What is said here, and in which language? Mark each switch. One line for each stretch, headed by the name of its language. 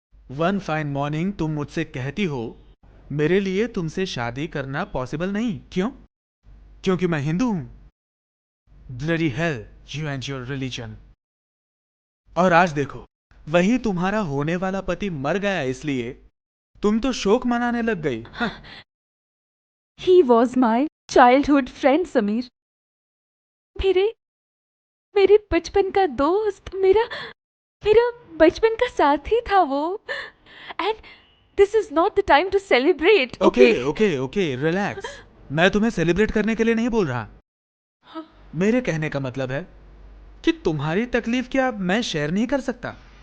English: one fine morning
Hindi: तुम मुझसे कहती हो मेरे लिए तुमसे शादी करना पॉसिबल नहीं। क्यों? क्योंकि मैं हिंदू हूं।
English: Bloody hell, you and your religion.
Hindi: और आज देखो, वही तुम्हारा होने वाला पति मर गया, इसलिए तुम तो शोक मनाने लग गई।
English: He was my childhood friend Sameer.
Hindi: मेरे बचपन का दोस्त, मेरा बचपन का साथी था वो।
English: And this is not the time to celebrate. Okay, relax.
Hindi: मैं तुम्हें सेलिब्रेट करने के लिए नहीं बोल रहा। मेरे कहने का मतलब है कि तुम्हारी तकलीफ क्या मैं शेयर नहीं कर सकता?